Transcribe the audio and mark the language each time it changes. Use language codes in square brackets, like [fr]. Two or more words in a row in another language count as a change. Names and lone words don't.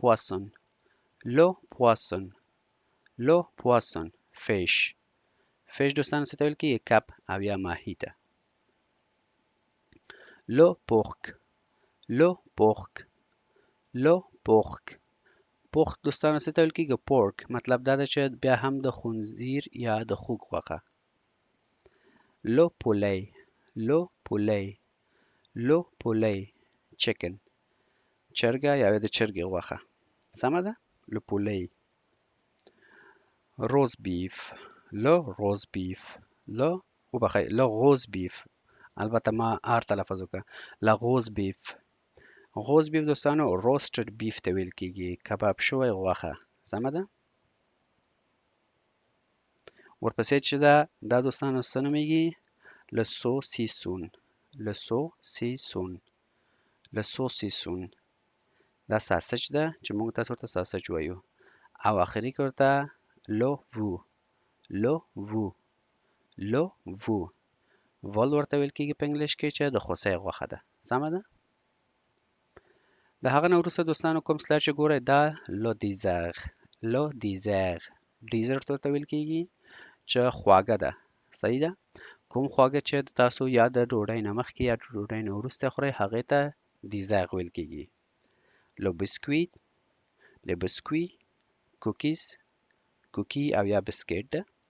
[ps] پواسون فیش دوستانو څه ته ویل کیږي کب او یا ماهی ته [fr] le porc le porc porc [ps] دوستانو څه ته ویل کېږي پورک مطلب دا ده چې بیا هم د خنزیر یا د خوګ غوښه [fr] le poulet le poulet le poulet [ps] چکن چرګه یا د چرګې غوښه سمه ده [fr] le poulet rosbif le rosbif le [ps] وبخښئ [fr] le rosbif [ps] البته ما آر تلفظ وکړه [fr] le rosbif rosbif [ps] دوستانو [en] roasted beef [ps] ته ویل کېږي کباب شوی غوښه سمه ده ورپسې چې دا دوستانو څه نومیږي [fr] le saucisson le saucisson le saucisson [ps] دا ساسج ده چې موږ تاسو ورته ساسج وایو او اخري کې ورته [fr] le veau le veau le veau [ps] ول ورته ویل کېږي په انګلیش کې چې د خوسۍ غوښه ده سمه ده د هغه نه وروسته دوستانو کوم سلاید چې ګورئ دا [fr] le dessert [ps] ډیزرټ ورته ویل کېږي چې خواږه ده صحیح ده کوم خواږه چې تاسو یا د ډوډۍ نه مخکې یا د ډوډۍ نه وروسته خورئ هغې ته دیزر ویل کېږي [fr] le biscuit [en] cookies cookie [ps] او یا بسکټ ده